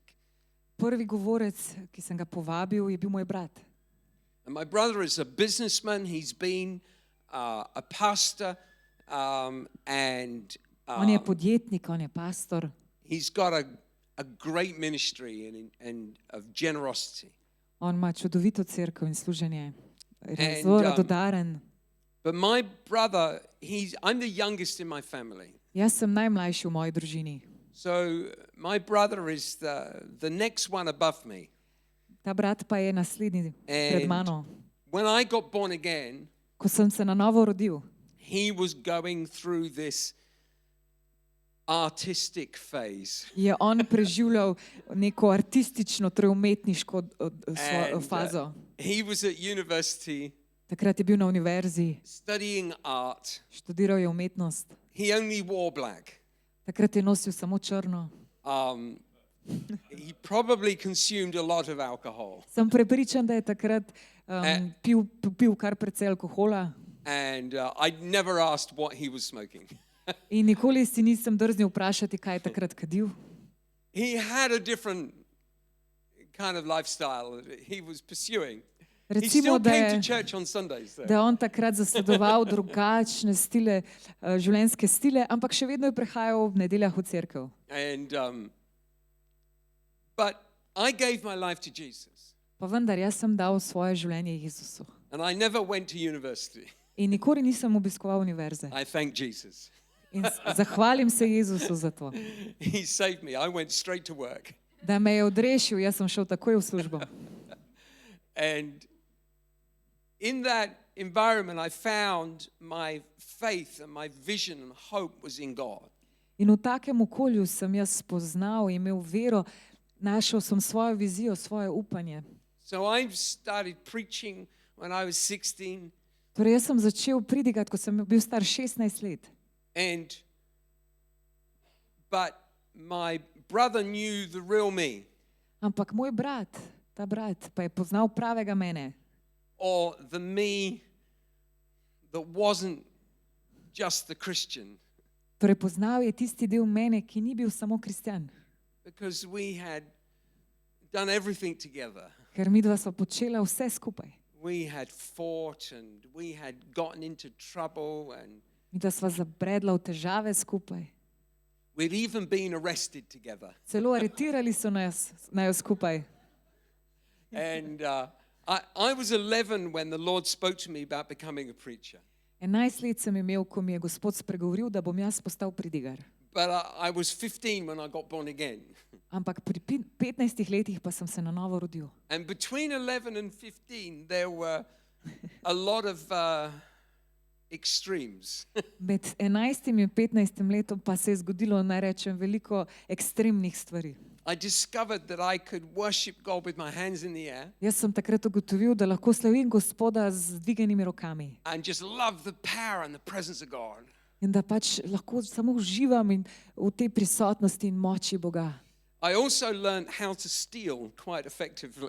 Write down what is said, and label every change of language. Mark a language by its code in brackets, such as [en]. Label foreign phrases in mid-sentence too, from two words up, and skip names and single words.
[sl] Prvi govorec, ki sem ga povabil, je bil moj brat. [en] And my brother is a businessman. He's been a pastor, and [sl] On je podjetnik, on je pastor. [en] he's got a great ministry and of generosity. [sl] On ima čudovito cerkev in služenje. [en] And, [sl] Zelo radodaren. [en] But my brother, I'm the youngest in my family. [sl] Jaz sem najmlajši v moji družini. [en] So my brother is the next one above me. [sl] Ta brat pa je naslednji pred [en] And [sl] mano. [en] when I got born again, [sl] Ko sem se na novo rodil, [en] he was going through this artistic phase. [sl] je on preživljal neko artistično, torej umetniško [en] And, [sl] fazo. [en] he was at university [sl] Takrat je bil na univerzi, [en] studying art. [sl] študiral je umetnost. [en] He only wore black. [sl] Takrat je nosil samo črno. [en] He probably consumed a lot of alcohol. [sl] Sem prepričan, da je takrat pil kar precej alkohola [en] And I never asked what he was smoking. [sl] in nikoli si nisem drznil vprašati, kaj je takrat kadil. [en] He had a different kind of lifestyle that he was pursuing. He [sl] Recimo, [en] still [sl] da [en] came to [sl] je, [en] church on Sundays, though. [sl] da je on takrat zasledoval drugačne stile, življenjske stile, ampak še vedno je prihajal ob nedeljah v cerkev. [en] And but I gave my life to Jesus, [sl] Pa vendar, jaz sem dal svoje življenje Jezusu. [en] and I never went to university. [sl] In nikoli nisem obiskoval univerze. [en] I thank Jesus. [sl] In zahvalim se Jezusu za to, [en] He saved me. I went straight to work. [sl] da me je odrešil, jaz sem šel takoj v službo. [en] And in that environment, I found my faith and my vision and hope was in God. [sl] In v takem okolju sem jaz spoznal, imel vero, našel sem svojo vizijo, svoje upanje. [en] So I started preaching when I was 16, [sl] Torej, jaz sem začel pridigati, ko sem bil star 16 let. [en] but my brother knew the real me, [sl] Ampak moj brat, ta brat, pa je poznal pravega mene. [en] or the me that wasn't just the Christian, [sl] Torej, poznal je tisti del mene, ki ni bil samo kristjan. [en] because we had done everything together. [sl] Ker midva sva počela vse skupaj. [en] We had fought and we had gotten into trouble and [sl] Midva sva zabredla v težave skupaj. [en] we'd even been arrested together. [sl] Celo aretirali so naju skupaj. [en] And I was 11 when the Lord spoke to me about becoming a preacher. [sl] 11 let sem imel, ko mi je Gospod spregovoril, da bom jaz postal pridigar. [en] But I was 15 when I got born again. [sl] Ampak pri 15 letih pa sem se na novo rodil. [en] And between 11 and 15, there were a lot of extremes. [sl] Med 11 in 15 letom pa se je zgodilo, naj rečem, veliko ekstremnih stvari. [en] I discovered that I could worship God with my hands in the air [sl] Jaz sem takrat ugotovil, da lahko slavim Gospoda z dviganimi rokami [en] and just love the power and the presence of God. [sl] in da pač lahko samo uživam in v tej prisotnosti in moči Boga. [en] I also learned how to steal quite effectively.